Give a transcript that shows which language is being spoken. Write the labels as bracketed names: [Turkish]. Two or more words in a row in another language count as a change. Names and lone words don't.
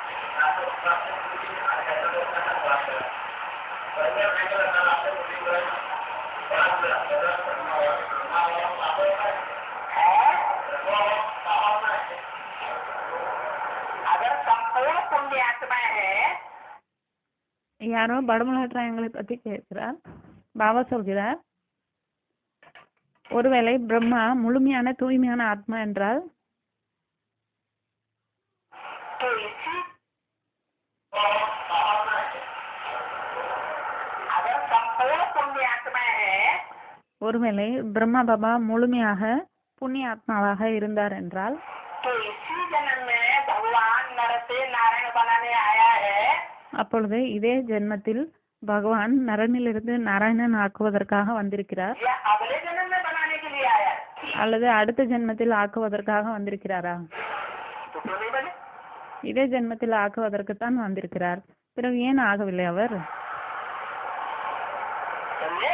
[Hindi] अगर संपूर्ण पुण्य आत्मा है [Tamil] யாரோ படமுலா ட்ரையாங்கிளை பற்றி கேட்கிறார். பாபா சொல்கிறார், ஒருவேளை பிரம்மா முழுமையான தூய்மையான ஆத்மா என்றால் [Hindi] तो इसी अगर संपूर्ण पुण्य आत्मा है [Tamil] ஒருவேளை பிரம்மா பாபா முழுமையாக புண்ணிய ஆத்மாவாக இருந்தார் என்றால் [Hindi] तो इसी जन्म में भगवान नर से नारायण बनाने आया है [Tamil] அப்பொழுது இதே ஜென்மத்தில் பகவான் நரனிலிருந்து நாராயணன் ஆக்குவதற்காக வந்திருக்கிறார், [Hindi] या अगले जन्म में बनाने के लिए आया है [Tamil] அல்லது அடுத்த ஜென்மத்தில் ஆக்குவதற்காக வந்திருக்கிறாரா? [Hindi] तो क्यों नहीं बने? [Tamil] இதே ஜென்மத்தில் ஆக்குவதற்குத்தான் வந்திருக்கிறார். பிறகு ஏன் ஆகவில்லை அவர்? [Hindi] समझे?